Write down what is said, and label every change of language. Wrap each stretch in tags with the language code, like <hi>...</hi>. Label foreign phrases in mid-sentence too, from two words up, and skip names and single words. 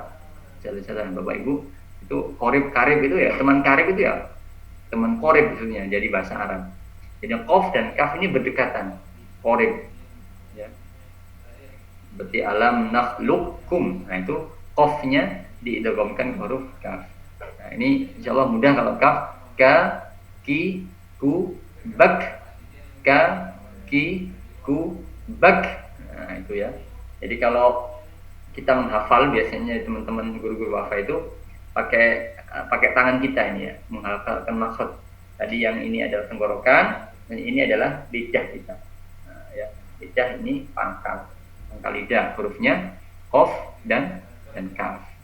<id>Jalan-jalan Bapak Ibu, itu qorib karib itu ya, teman karib itu ya teman qorib maksudnya, jadi bahasa Arab. Jadi qaf dan kaf ini berdekatan, qorib, ya. Berarti</id> <ar>ألم نخلقكم.</ar> <id>Nah, itu qafnya diidghamkan ke huruf kaf. Nah, ini insyaallah mudah kalau kaf, ka, ki, ku, bak, ka, ki, ku, bak. Nah, itu ya. Jadi kalau kita menghafal, biasanya teman-teman guru-guru wafa itu pakai tangan kita ini ya, menghafalkan maksud. Tadi yang ini adalah tenggorokan, dan ini adalah lidah kita. Nah, ya, lidah ini pangkal lidah, hurufnya qaf dan kaf.</id>